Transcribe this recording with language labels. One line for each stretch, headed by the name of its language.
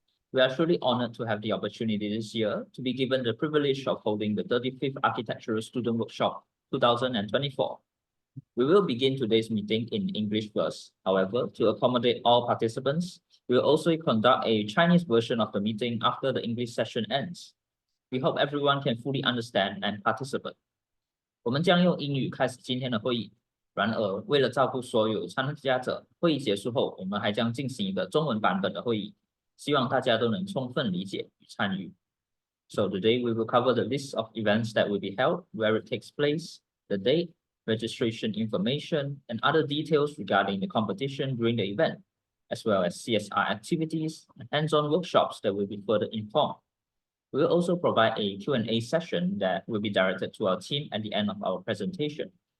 English: We are truly honored to have the opportunity this year to be given the privilege of holding the 35th Architectural Student Workshop 2024. We will begin today's meeting in English first. However, to accommodate all participants, we will also conduct a Chinese version of the meeting after the English session ends. We hope everyone can fully understand and participate.
Chinese: 我们将用英语开始今天的会议。然而，为了照顾所有参加者，会议结束后，我们还将进行一个中文版本的会议，希望大家都能充分理解与参与。
English: So today we will cover the list of events that will be held, where it takes place, the date, registration information, and other details regarding the competition during the event, as well as CSR activities and hands-on workshops that will be further informed. We will also provide a Q&A session that will be directed to our team at the end of our presentation.